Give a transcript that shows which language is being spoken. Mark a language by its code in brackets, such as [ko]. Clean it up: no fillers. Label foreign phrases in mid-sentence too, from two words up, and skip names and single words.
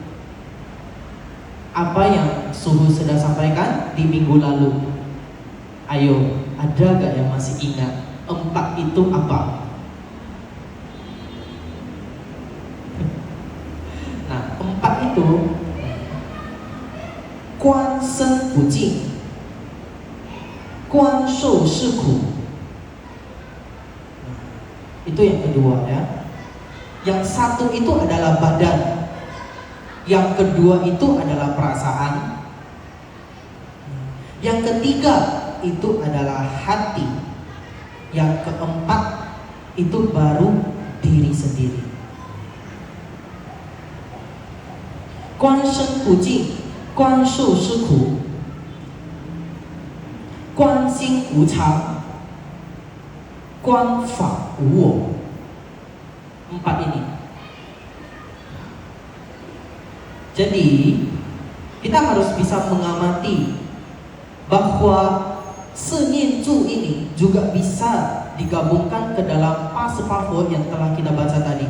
[id] Apa yang Suhu sudah sampaikan di minggu lalu. Ayo, ada gak yang masih ingat 4 itu apa? Nah, 4 itu [zh] 观身不净，观受是苦. [id] Itu yang kedua ya. Yang satu itu adalah badan, yang kedua itu adalah perasaan, yang ketiga itu adalah hati, yang keempat itu baru diri sendiri. [zh] 观身不净，观受是苦，观心无常，观法无我. [id] Empat ini. Jadi kita harus bisa mengamati bahwa senyenju ini juga bisa digabungkan ke dalam pasepafo yang telah kita baca tadi.